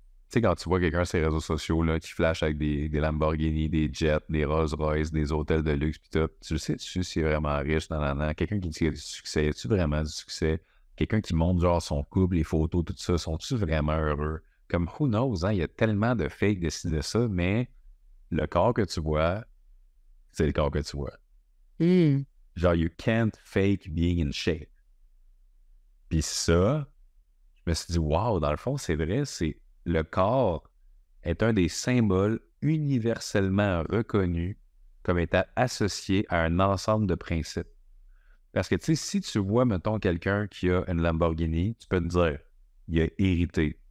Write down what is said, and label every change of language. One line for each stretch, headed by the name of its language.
French: Tu sais, quand tu vois quelqu'un sur les réseaux sociaux là, qui flash avec des Lamborghini, des jets, des Rolls-Royce, des hôtels de luxe, pis tout, tu le sais-tu s'il est vraiment riche, quelqu'un qui dit qu'il a du succès, as-tu vraiment du succès? Quelqu'un qui montre genre son couple, les photos, tout ça, sont-tu vraiment heureux? Comme,
English: who knows,
French: hein? Il y a tellement de fake de ci, de ça, mais le corps que tu vois, c'est le corps que tu vois.
English: Genre, you can't fake being in shape.
French: Puis ça, je me suis dit, wow, dans le fond, c'est vrai, c'est le corps est un des symboles universellement reconnus comme étant associé à un ensemble de principes. Parce que, tu sais, si tu vois, mettons, quelqu'un qui a une Lamborghini, tu peux te dire, il a hérité.